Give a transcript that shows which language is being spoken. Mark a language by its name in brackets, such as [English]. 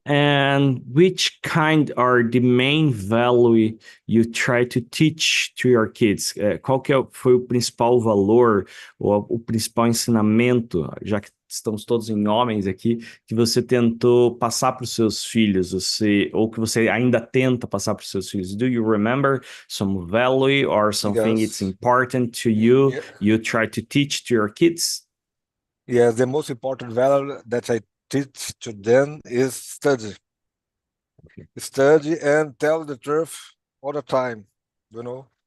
[English] And which kind are the main value you try to teach to your kids? [Portuguese] Qual que foi o principal valor, ou o principal ensinamento, já que estamos todos em homens aqui, que você tentou passar para os seus filhos, ou que você ainda tenta passar para os seus filhos? [English] Do you remember some value or something it's Yes. important to you, Yeah. you try to teach to your kids? Yes, the most important value that I teach to them is study. Study and tell the truth all the time, you know.